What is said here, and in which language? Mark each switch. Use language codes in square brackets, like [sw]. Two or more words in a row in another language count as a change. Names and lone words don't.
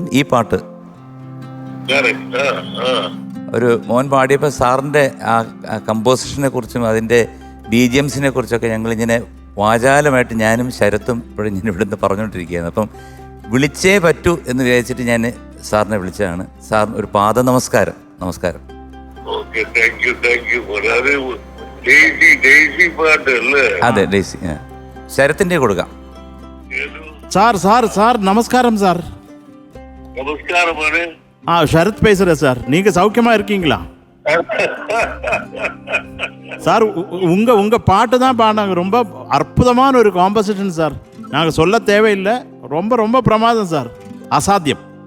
[ml] ഈ പാട്ട് ഒരു മോൻ പാടിയപ്പോൾ സാറിൻ്റെ ആ കമ്പോസിഷനെ കുറിച്ചും അതിൻ്റെ BGMസിനെ കുറിച്ചൊക്കെ ഞങ്ങളിങ്ങനെ വാചാലമായിട്ട് ഞാനും ശരത്തും ഇപ്പോഴും ഞാൻ ഇവിടുന്ന് പറഞ്ഞുകൊണ്ടിരിക്കുകയാണ്. അപ്പം വിളിച്ചേ പറ്റൂ എന്ന് വിചാരിച്ചിട്ട് ഞാൻ സാറിനെ വിളിച്ചതാണ്. സാറിന് ഒരു പാദ നമസ്കാരം. നമസ്കാരം. അതെ, ഡെയ്സി. ശരത്തിൻ്റെ കൊടുക്കാം. [ta] சார் நமஸ்காரம் சார். ஷரத் பேசுறேன் சார். நீங்க சௌக்கியமா இருக்கீங்களா சார்? உங்க பாட்டு தான் பாடினாங்க. ரொம்ப அற்புதமான ஒரு காம்போசிஷன் சார். நாங்க சொல்ல தேவையில்லை. ரொம்ப ரொம்ப பிரமாதம் சார். அசாத்தியம்.